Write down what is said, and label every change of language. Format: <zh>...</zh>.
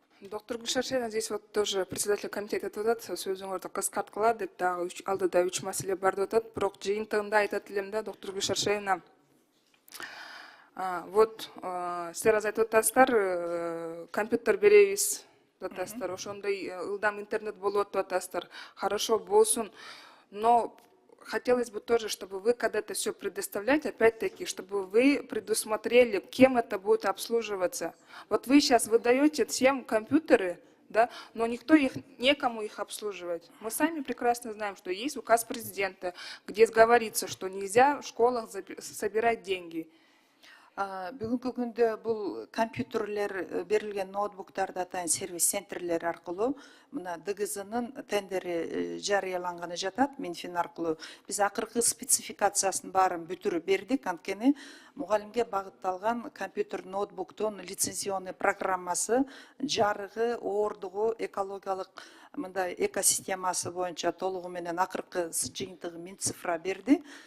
<ky>Доктор Гульшаршена,</ky> <ru>здесь вот тоже председатель комитета</ru> <ky>айтат, сөзүңөрдү кыскарткыла деп, дагы алдыда 3 маселе бар деп атат. Бирок жыйынтыгында айтат элем да, доктор Гульшаршена. Вот силер азыр айтып атасыздар, компьютер беребиз деп атасыздар, ошондой ылдам интернет болот деп атасыздар.</ky> <ru>Хорошо болсун, но хотелось бы тоже, чтобы вы, когда это все предоставляете, опять-таки, чтобы вы предусмотрели, кем это будет обслуживаться. Вот вы сейчас выдаете всем компьютеры, да, но некому их обслуживать. Мы сами прекрасно знаем, что есть указ президента, где говорится, что нельзя в школах собирать деньги.</ru> <ky>Бүгүнкү күндө бул компьютерлер берилген ноутбуктарды атайын сервис центрлер аркылуу мына ДГЗнын тендери жарыяланганы жатат Минфин аркылуу. Биз акыркы спецификациясын баарын бүтүрүп бердик. Анткени мугалимге багытталган компьютер ноутбуктун лицензионный программасы, жарыгы, оордугу, экологиялык мындай экосистемасы боюнча толугу менен акыркы жыйынтыгы Минцифра берди.</ky>